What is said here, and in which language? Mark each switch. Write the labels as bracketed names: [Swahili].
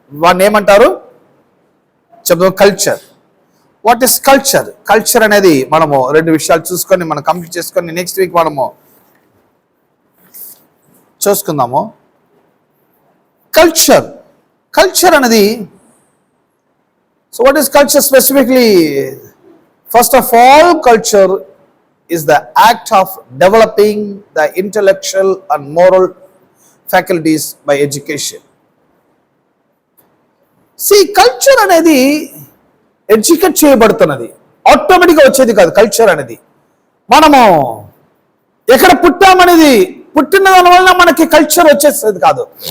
[Telugu] వాడిని ఏమంటారు చెప్తాం? Culture. [English] What is culture? [Telugu] Culture అనేది మనము రెండు విషయాలు చూసుకొని మనం కంప్లీట్ చేసుకొని నెక్స్ట్ వీక్ మనము చూసుకుందాము. కల్చర్, కల్చర్ అనేది, [English] So what is culture specifically? First of all, culture is the act of developing the intellectual and moral faculties by education. [Telugu] See, culture అనేది ఎడ్యుకేట్ చేయబడుతున్నది, ఆటోమేటిక్గా వచ్చేది కాదు. కల్చర్ అనేది మనము ఎక్కడ పుట్టామనేది, పుట్టిన దాని వల్ల మనకి కల్చర్ వచ్చేసేది కాదు.